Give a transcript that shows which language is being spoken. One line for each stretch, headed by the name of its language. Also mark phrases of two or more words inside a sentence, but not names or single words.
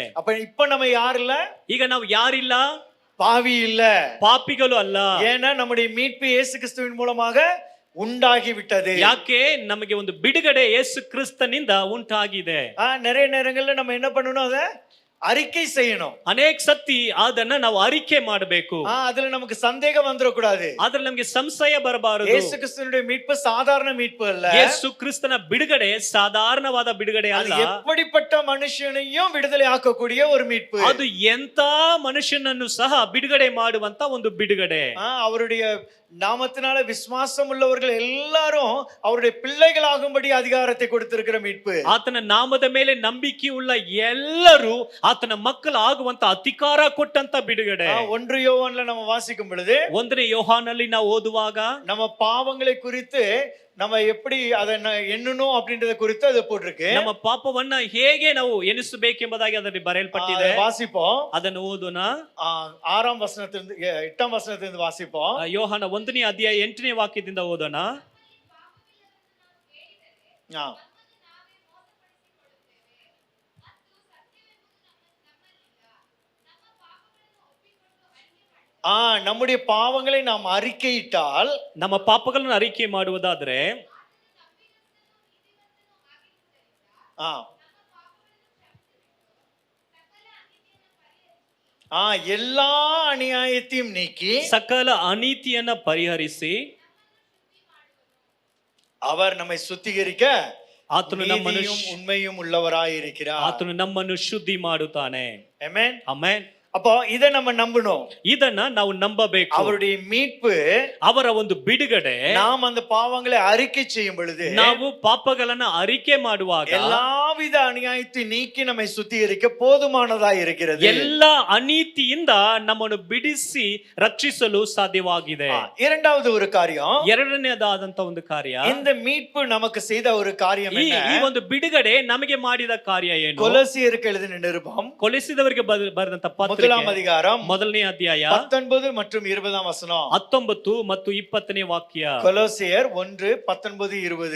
Tamil: அப்ப இப்ப நம்ம யார் இல்ல?
Kannada: ಈಗ ನಾವು ಯಾರಿಲ್ಲ?
Tamil: பாவி இல்ல,
Kannada: ಪಾಪಿಗಳು ಅಲ್ಲ.
Tamil: ஏன்னா நம்முடைய மீட்பு இயேசு கிறிஸ்துவின் மூலமாக உண்டாகி விட்டது.
Kannada: ಯಾಕೆ? ನಮಗೆ ಒಂದು ಬಿಡುಗಡೆ ಯೇಸು ಕ್ರಿಸ್ತನಿಂದ ಉಂಟಾಗಿದೆ.
Tamil: நிறைய நேரங்கள்ல நம்ம என்ன பண்ணணும்? அத அறிக்கை செய்யணும்.
Kannada: ಅನೇಕ ಸತಿ ಅದನ್ನ ನಾವು ಅರಿಕೆ ಮಾಡಬೇಕು.
Tamil: அதுல நமக்கு சந்தேகம் வந்துடக்கூடாது.
Kannada: ಅದ್ರಲ್ಲಿ ನಮಗೆ ಸಂಶಯ ಬರಬಾರದು.
Tamil: இயேசு கிறிஸ்துவினுடைய மீட்பு சாதாரண மீட்பு அல்ல.
Kannada: ಯೇಸು ಕ್ರಿಸ್ತನ ಬಿಡುಗಡೆ ಸಾಧಾರಣವಾದ ಬಿಡುಗಡೆ ಅಲ್ಲ.
Tamil: எப்படிப்பட்ட மனுஷனையும் விடுதலை ஆக்கக்கூடிய ஒரு மீட்பு.
Kannada: ಅದು ಎಂತ ಮನುಷ್ಯನನ್ನು ಸಹ ಬಿಡುಗಡೆ ಮಾಡುವಂತ ಒಂದು ಬಿಡುಗಡೆ.
Tamil: அவருடைய நாமத்தினால விசுவாசம் உள்ளவர்கள் எல்லாரும் அவருடைய பிள்ளைகளாகும்படி அதிகாரத்தை கொடுத்திருக்கிற மீட்பு.
Kannada: ಆತನ ನಾಮದ ಮೇಲೆ ನಂಬಿಕೆಯುಳ್ಳ ಎಲ್ಲರೂ ಆತನ ಮಕ್ಕಳು ಆಗುವಂತ ಅಧಿಕಾರ ಕೊಟ್ಟಂತ ಬಿಡುಗಡೆ.
Tamil: 1 யோவான்ல நம்ம வாசிக்கும் பொழுது,
Kannada: 1ನೇ ಯೋಹಾನಲ್ಲಿ ನಾವು ಓದುವಾಗ
Tamil: நம்ம பாவங்களை குறித்து நம்ம எப்படி அதை எண்ணணும் அப்படின்றத குறித்து அது போட்டிருக்கு.
Kannada: ನಮ್ಮ ಪಾಪವನ್ನ ಹೇಗೆ ನಾವು ಎನಿಸಬೇಕೆಂಬುದಾಗಿ ಅದರಲ್ಲಿ ಬರೆಯಲ್ಪಟ್ಟಿದೆ.
Tamil: வாசிப்போம்.
Kannada: ಅದನ್ನು ಓದೋಣ.
Tamil: 6ஆம் வசனத்திலிருந்து 8ஆம் வசனத்திலிருந்து வாசிப்போம்.
Kannada: ಯೋಹಾನ 1ನೇ ಅಧ್ಯಾಯ 8ನೇ ವಾಕ್ಯದಿಂದ ಓದೋಣ.
Tamil: நம்முடைய பாவங்களை நாம் அறிக்கையிட்டால்,
Kannada: ನಮ್ಮ ಪಾಪಗಳನ್ನು ಅರಿಕೆ ಮಾಡುವುದಾದ್ರೆ
Tamil: எல்லா அநியாயத்தையும் நீக்கி
Kannada: ಸಕಲ ಅನೀತಿಯನ್ನ ಪರಿಹರಿಸಿ
Tamil: அவர் நம்மை சுத்திகரிக்க
Kannada: ಆತನು ನಮ್ಮನ್ನು
Tamil: உண்மையும் உள்ளவராயிருக்கிறார்.
Kannada: ಆತನು ನಮ್ಮನ್ನು ಶುದ್ಧಿ ಮಾಡುತ್ತಾನೆ. ಆಮೆನ್, ಆಮೆನ್.
Tamil: அப்போ இதை நம்ம நம்பணும்.
Kannada: ಇದನ್ನ ನಾವು ನಂಬಬೇಕು.
Tamil: அவருடைய மீட்பு,
Kannada: ಅವರ ಒಂದು ಬಿಡುಗಡೆ,
Tamil: நாம் அந்த பாவங்களை அறிக்கை செய்யும் பொழுது,
Kannada: ನಾವು ಪಾಪಗಳನ್ನ ಅರಿಕೆ ಮಾಡುವಾಗ
Tamil: எல்லாவித அநியாயத்தை நீக்கி நம்மை சுத்திகரிக்க போதுமானதா இருக்கிறது.
Kannada: ಎಲ್ಲಾ ಅನೀತಿಯಿಂದ ನಮ್ಮನ್ನು ಬಿಡಿಸಿ ರಕ್ಷಿಸಲು ಸಾಧ್ಯವಾಗಿದೆ.
Tamil: இரண்டாவது ஒரு காரியம்,
Kannada: ಎರಡನೇದಾದಂತ ಒಂದು ಕಾರ್ಯ,
Tamil: இந்த மீட்பு நமக்கு செய்த ஒரு காரியம் என்ன?
Kannada: ಈ ಒಂದು ಬಿಡುಗಡೆ ನಮಗೆ ಮಾಡಿದ ಕಾರ್ಯ ಏನು?
Tamil: கொலோசியருக்கு எழுதின நிருபம்,
Kannada: ಕೊಲೆಸಿದವರಿಗೆ ಬರೆದಂತ ಪತ್ರಿಕೆ,
Tamil: 1ஆம் அதிகாரம்,
Kannada: 1ನೇ ಅಧ್ಯಾಯ
Tamil: 19 மற்றும் 20ஆம் வசனம்.
Kannada: 19 ಮತ್ತು 20ನೇ ವಾಕ್ಯ.
Tamil: கொலோசியர் 1 19 20.